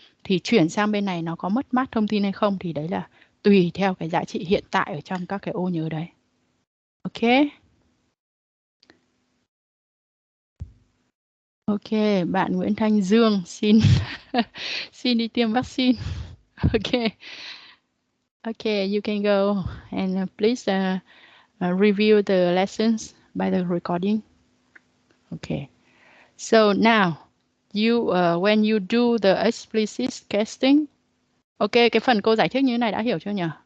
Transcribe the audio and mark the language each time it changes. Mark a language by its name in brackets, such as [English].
[Vietnamese] Thì chuyển sang bên này nó có mất mát thông tin hay không thì đấy là tùy theo cái giá trị hiện tại ở trong các cái ô nhớ đấy. Ok. Ok, bạn Nguyễn Thanh Dương xin xin đi tiêm vaccine. Ok. [English] Okay, you can go and please review the lessons by the recording. Okay. So now you when you do the explicit casting. [Vietnamese] Ok, cái phần cô giải thích như thế này đã hiểu chưa nhỉ?